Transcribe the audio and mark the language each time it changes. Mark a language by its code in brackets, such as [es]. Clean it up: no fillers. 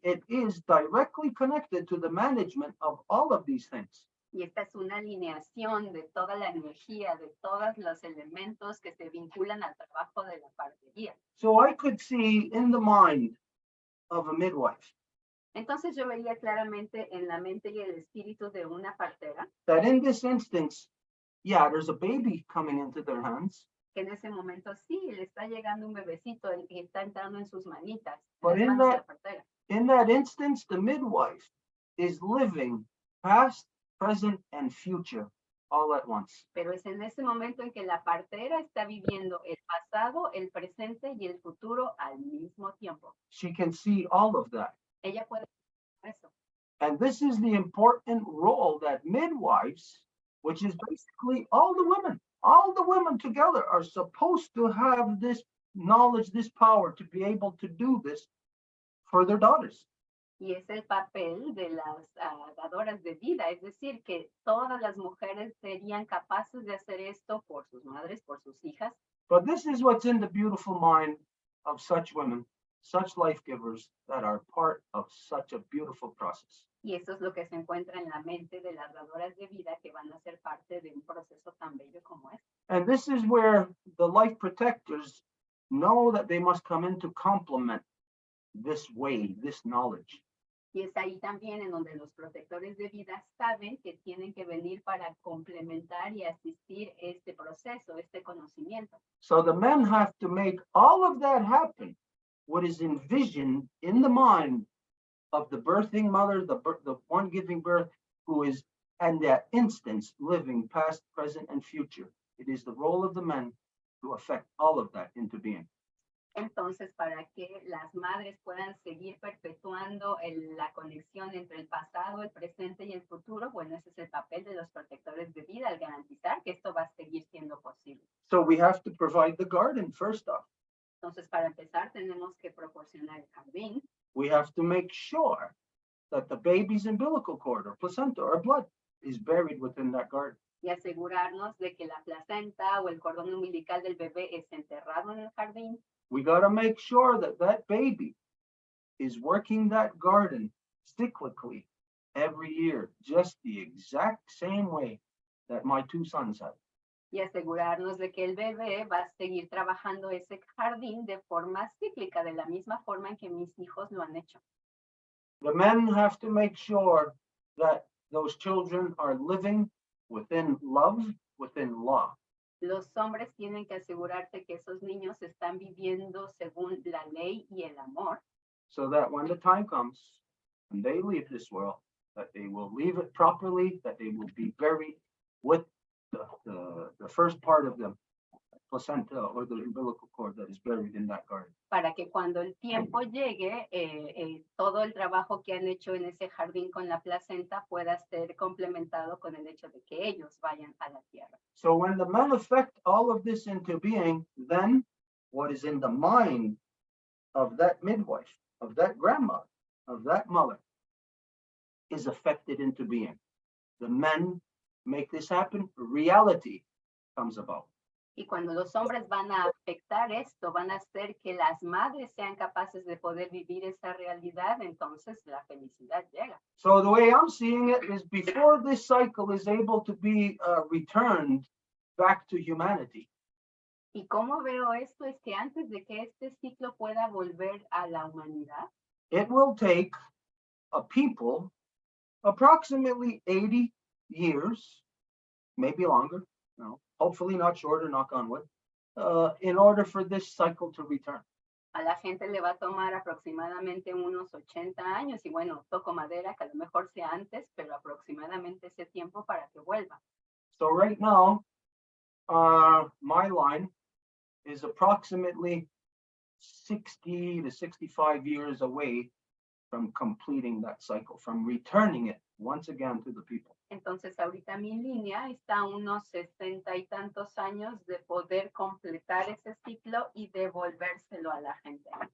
[en] It is directly connected to the management of all of these things. [es] Y esta es una alineación de toda la energía, de todos los elementos que se vinculan al trabajo de la partería. [en] So I could see in the mind of a midwife [es] Entonces yo veía claramente en la mente y el espíritu de una partera [en] that in this instance, yeah, there's a baby coming into their hands, [es] que en ese momento sí le está llegando un bebecito el que está entrando en sus manitas, en [en] But [es] las manos de [en] that- [es] la partera. [en] in that instance, the midwife is living past, present, and future all at once. [es] Pero es en ese momento en que la partera está viviendo el pasado, el presente y el futuro al mismo tiempo. [en] She can see all of that. [es] Ella puede ver eso. [en] And this is the important role that midwives, which is basically all the women together are supposed to have this knowledge, this power to be able to do this for their daughters. [es] Y es el papel de las dadoras de vida, es decir, que todas las mujeres serían capaces de hacer esto por sus madres, por sus hijas. [en] But this is what's in the beautiful mind of such women, such life givers that are part of such a beautiful process. [es] Y eso es lo que se encuentra en la mente de las dadoras de vida que van a ser parte de un proceso tan bello como este. [en] And this is where the life protectors know that they must come in to complement this way, this knowledge. [es] Y es ahí también en donde los protectores de vida saben que tienen que venir para complementar y asistir este proceso, este conocimiento. [en] So the men have to make all of that happen, what is envisioned in the mind of the birthing mother, the one giving birth, who is in that instance living past, present, and future. It is the role of the men to affect all of that into being. [es] Entonces, para que las madres puedan seguir perpetuando la conexión entre el pasado, el presente y el futuro, bueno, ese es el papel de los protectores de vida, al garantizar que esto va a seguir siendo posible. [en] So we have to provide the garden first off. [es] Entonces, para empezar, tenemos que proporcionar el jardín. [en] We have to make sure that the baby's umbilical cord or placenta or blood is buried within that garden. [es] Y asegurarnos de que la placenta o el cordón umbilical del bebé es enterrado en el jardín. [en] We got to make sure that that baby is working that garden cyclically every year, just the exact same way that my two sons have. [es] Y asegurarnos de que el bebé va a seguir trabajando ese jardín de forma cíclica, de la misma forma en que mis hijos lo han hecho. [en] The men have to make sure that those children are living within love, within law. [es] Los hombres tienen que asegurarse que esos niños están viviendo según la ley y el amor, [en] So that when the time comes and they leave this world, that they will leave it properly, that they will be buried with the first part of the placenta or the umbilical cord that is buried in that garden. [es] para que cuando el tiempo llegue, todo el trabajo que han hecho en ese jardín con la placenta pueda ser complementado con el hecho de que ellos vayan a la tierra. [en] So when the men affect all of this into being, then what is in the mind of that midwife, of that grandmother, of that mother, is affected into being. The men make this happen, reality comes about. [es] Y cuando los hombres van a afectar esto, van a hacer que las madres sean capaces de poder vivir esa realidad, entonces la felicidad llega. [en] So the way I'm seeing it is before this cycle is able to be returned back to humanity, [es] Y cómo veo esto es que antes de que este ciclo pueda volver a la humanidad, [en] it will take a people approximately 80 years, maybe longer, hopefully not shorter, knock on wood, in order for this cycle to return. [es] a la gente le va a tomar aproximadamente unos 80 años, y bueno, toco madera, que a lo mejor sea antes, pero aproximadamente ese tiempo para que vuelva. [en] So right now, my line is approximately 60 to 65 years away from completing that cycle, from returning it once again to the people. [es] Entonces ahorita mi línea está a unos 60 y tantos años de poder completar ese ciclo y devolvérselo a la gente.